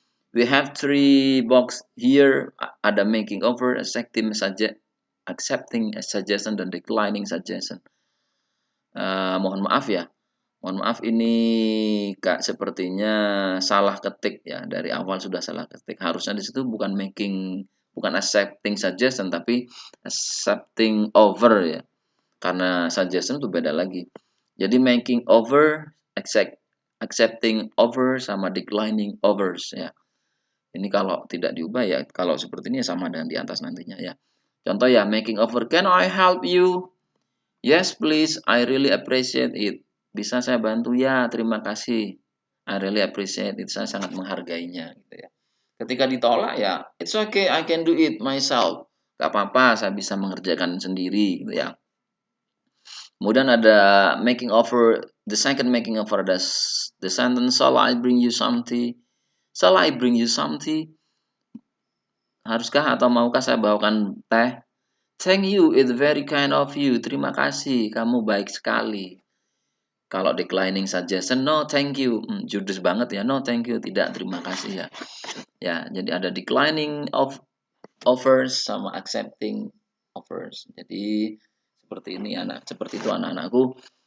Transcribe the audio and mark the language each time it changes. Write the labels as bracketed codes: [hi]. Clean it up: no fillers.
[en] We have 3 box here, ada making offer, accepting a suggestion dan declining suggestion. [id] Mohon maaf ya. Mohon maaf ini Kak sepertinya salah ketik ya, dari awal sudah salah ketik. Harusnya di situ bukan accepting suggestion tapi accepting offer ya. Karena suggestion itu beda lagi. Jadi making offer, accepting offer sama declining offers ya. Ini kalau tidak diubah ya, kalau seperti ini sama dengan di atas nantinya ya. Contoh ya, [en] making offer, can I help you? Yes please, I really appreciate it. [id] Bisa saya bantu? Ya, terima kasih. [en] I really appreciate it. [id] Saya sangat menghargainya gitu ya. Ketika ditolak ya, [en] it's okay, I can do it myself. [id] Gak apa-apa, saya bisa mengerjakan sendiri gitu ya. Kemudian ada [en] making offer, the second making offer ada the sentence, shall I bring you something? Shall I bring you something? [id] Haruskah atau maukah saya bawakan teh? [en] Thank you, it's very kind of you. [id] Terima kasih, kamu baik sekali. Kalau declining suggestion, [en] no thank you. [id] Judes banget ya, no thank you, tidak, terima kasih ya. Ya, jadi ada declining offers sama accepting offers. Jadi seperti ini seperti itu anak-anakku.